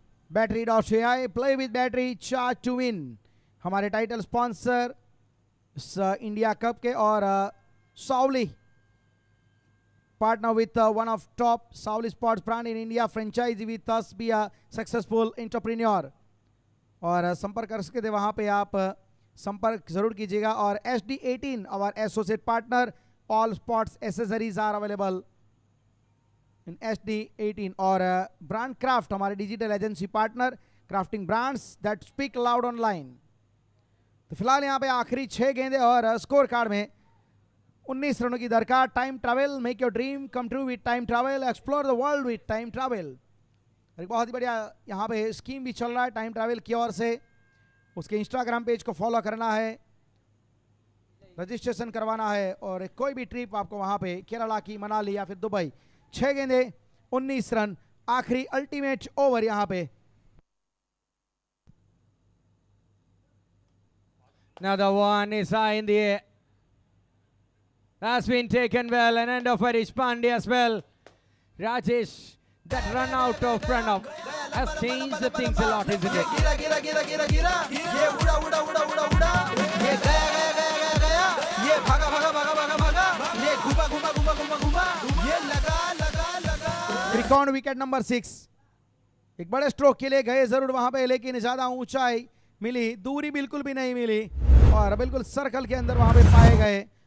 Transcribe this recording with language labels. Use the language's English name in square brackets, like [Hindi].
[English] Battery.ai, play with battery, charge to win. [Hindi] हमारे title sponsor India cup के और सावली [English] partner with one of top Sauli sports brand in India, franchise with us, be a successful entrepreneur. [Hindi] और संपर्क कर सकते थे वहाँ पे आप संपर्क जरूर कीजिएगा। [English] और SD18 our associate partner, all sports accessories are available in SD18। [Hindi] और ब्रांड क्राफ्ट हमारे digital agency partner, [English] Crafting brands that speak loud online. [Hindi] तो फिलहाल यहाँ पे आखिरी 6 गेंदे और स्कोर कार्ड में 19 रनों की दरकार। [English] Time Travel, make your dream come true with Time Travel, explore the world with Time Travel. [Hindi] एक बहुत ही बढ़िया यहाँ पे स्कीम भी चल रहा है टाइम ट्रैवल की ओर से। उसके इंस्टाग्राम पेज को फॉलो करना है, रजिस्ट्रेशन करवाना है और कोई भी ट्रिप आपको वहाँ पे केरला की, मनाली या फिर दुबई। 6 गेंदे 19 रन, आखिरी अल्टीमेट ओवर यहाँ पे। [English] Another one is high in the air. That's been taken well, and end of Harish Pandey as well. Rajesh, that run out of Pranav has changed the things a lot, isn't it? [Hindi] गिरा गिरा गिरा गिरा गिरा ये उड़ा उड़ा उड़ा उड़ा उड़ा ये गया गया गया गया गया ये भागा भागा भागा भागा भागा ये घुमा घुमा घुमा घुमा घुमा ये लगा लगा लगा। त्रिकोण विकेट नंबर 6। एक बड़े स्ट्रोक के लिए गए जरूर वहां पे, लेकिन ज्यादा ऊंचाई मिली, दूरी बिल्कुल भी नहीं मिली और बिल्कुल सर्कल के अंदर वहां पे पाए गए।